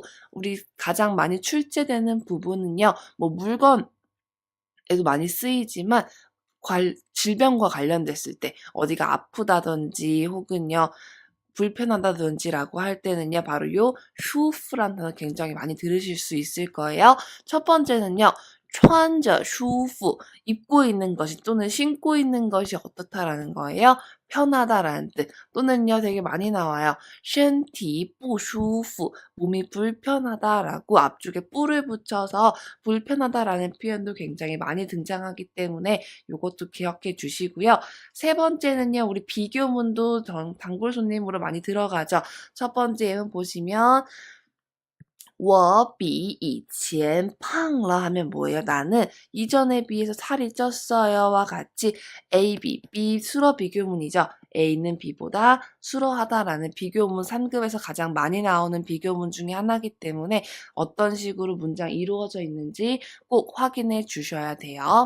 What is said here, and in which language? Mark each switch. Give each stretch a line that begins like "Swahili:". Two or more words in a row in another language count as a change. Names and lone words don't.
Korean: 우리 가장 많이 출제되는 부분은요. 물건에도 많이 쓰이지만 질병과 관련됐을 때 어디가 아프다든지 혹은요. 불편하다든지라고 할 때는요. 바로 요 슈프라는 단어 굉장히 많이 들으실 수 있을 거예요. 첫 번째는요.
Chinese: 穿着 舒服
Korean: 입고 있는 것이 또는 신고 있는 것이 어떻다라는 거예요. 편하다라는 뜻 또는요. 되게 많이 나와요.
Chinese: 身体不舒服
Korean: 몸이 불편하다라고 앞쪽에 뿌를 붙여서 불편하다라는 표현도 굉장히 많이 등장하기 때문에 요것도 기억해 주시고요. 세 번째는요. 우리 비교문도 단골 손님으로 많이 들어가죠. 첫 번째 예문 보시면
Chinese: 我比以前胖了
Korean: 하면 뭐예요? 나는 이전에 비해서 살이 쪘어요와 같이 A, B, B 수러 비교문이죠. A는 B보다 수러하다라는 비교문 3급에서 가장 많이 나오는 비교문 중에 하나이기 때문에 어떤 식으로 문장이 이루어져 있는지 꼭 확인해 주셔야 돼요.